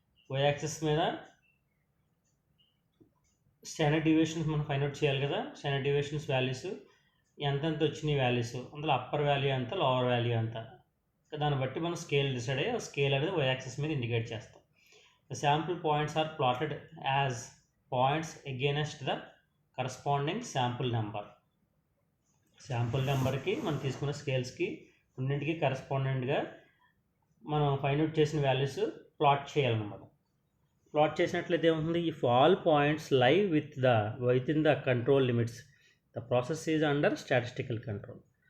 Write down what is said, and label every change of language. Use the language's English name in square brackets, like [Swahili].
[Telugu] y access మీద standard deviations మనం find out చేయాలి కదా. స్టాండర్డ్ డీవియేషన్స్ వాల్యూస్ ఎంతెంత వచ్చినాయి వాల్యూస్, అందులో అప్పర్ వాల్యూ ఎంత, లోవర్ వాల్యూ ఎంత, దాన్ని బట్టి మనం స్కేల్ డిసైడ్ అయ్యి ఆ స్కేల్ అనేది y యాక్సెస్ మీద ఇండికేట్ చేస్తాం. [English] The sample points are plotted as points against the corresponding sample number. [Telugu] Sample నెంబర్కి మనం తీసుకున్న స్కేల్స్కి రెండింటికి కరెస్పాండెంట్గా మనం ఫైండ్ అవుట్ చేసిన వాల్యూస్ ప్లాట్ చేయాలన్నమాట. ప్లాట్ చేసినట్లయితే ఏమవుతుంది? [English] If all points lie within the control limits the process is under statistical control.